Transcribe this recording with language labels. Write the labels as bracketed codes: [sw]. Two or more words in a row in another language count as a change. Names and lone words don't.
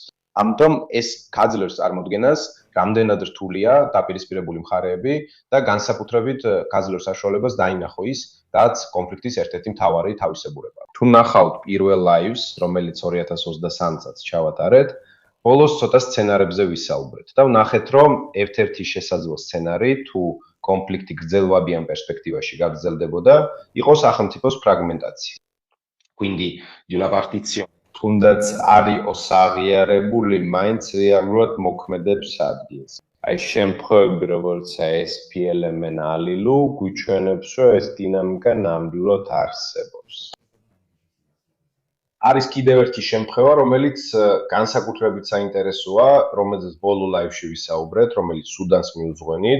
[ka] ამიტომ ეს გაძლევს წარმოდგენას, რამდენად რთულია დაპირისპირებული მხარეები და განსაკუთრებით გაძლევს საშუალებას დაინახო ის, რაც კონფლიქტის ერთ-ერთი მთავარი თავისებურება. თუ ნახავთ პირველ ლაივს, რომელიც 2023 წელს ჩავატარეთ, ბოლოს ცოტა სცენარებზე ვისაუბრეთ და ვნახეთ, რომ ერთ-ერთი შესაძლო სცენარი, თუ კონფლიქტი გრძელვადიან პერსპექტივაში გაგრძელდებოდა, იყო სახელმწიფოს ფრაგმენტაცია. [it] Quindi di una partizione [ka] თუნდაც არ იყოს აღიარებული, მაინც რეალურად მოქმედებს ადგილს. აი შემთხვევები, როგორც SPLM-ენ ალილუ, გვიჩვენებს, რომ ეს დინამიკა ნამდვილად არსებობს. არის კიდევ ერთი შემთხვევა, რომელიც განსაკუთრებით საინტერესოა, რომელზეც ბოლო ლაივში ვისაუბრეთ, რომელიც სუდანს მიუძღვენით.